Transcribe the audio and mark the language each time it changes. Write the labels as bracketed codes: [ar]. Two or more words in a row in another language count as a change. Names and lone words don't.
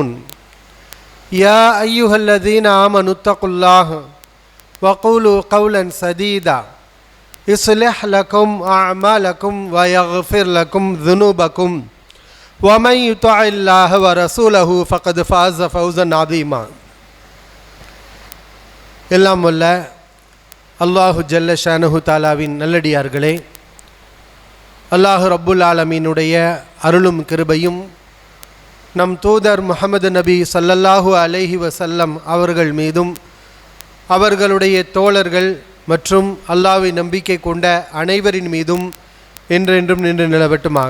[ar] يا أيها الذين آمنوا اتقوا الله وقولوا قولا سديدا يصلح لكم أعمالكم ويغفر لكم ذنوبكم ومن يطع الله ورسوله فقد فاز فوزا عظيما. [ta] எல்லாம் வல்ல அல்லாஹு [ar] جل شأنه [ta] தாலாவின் நல்லடியார்களே, அல்லாஹு [ar] رب العالمين [ta] அருளும் கிருபையும் நம் தூதர் முஹம்மது நபி [ar] صلى الله عليه وسلم [ta] அவர்கள் மீதும் அவர்களுடைய தோழர்கள் மற்றும் அல்லாஹ்வை நம்பிக்கை கொண்ட அனைவரின் மீதும் என்றென்றும் நின்று நிலவட்டுமாக.